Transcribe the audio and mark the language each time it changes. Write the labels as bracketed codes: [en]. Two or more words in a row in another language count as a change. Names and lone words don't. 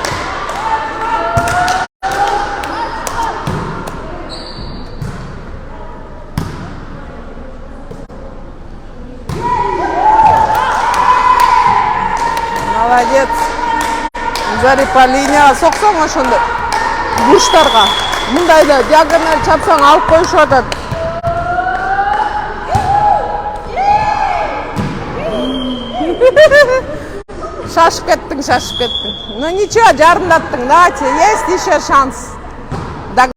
[ky] Молодец. Зари [ru] по линияга [ky] соксоң ошондо бурчтарга. Мындайда диагональ чапсаң алып коюшуп атат. Шашып кеттің. [ru] Ну ничего, жарымдаттың. Давайте, есть еще шанс.